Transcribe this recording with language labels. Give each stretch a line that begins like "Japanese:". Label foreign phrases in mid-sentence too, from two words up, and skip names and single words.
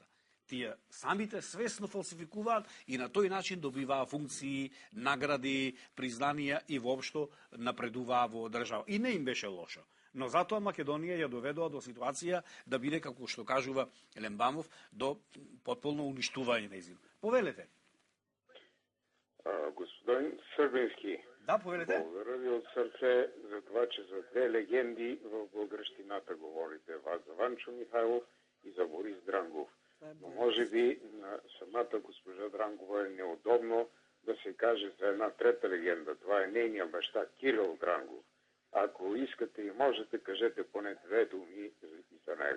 Macedonian: Тие самите свесно фалсификуваат и на тој начин добиваа функции, награди, признанија и воопшто напредуваа во држава. И не им беше лошо. Но затоа Македонија ја доведоа до ситуација да биде, како што кажува Лембамов, до потполно уништување нејзино. Повелете. Господин Србински, да, повелете.
Bulgarian: Благодаря ви од срце за това, че за две легенди в българщината говорите, вас за Ванчо Михайлов и за Борис Дрангов. Но може би на самата госпожа Дрангова е неудобно да се каже за една трета легенда. Това е нейният баща Кирил Дрангов. Ако искате и можете, кажете поне две думи и за него.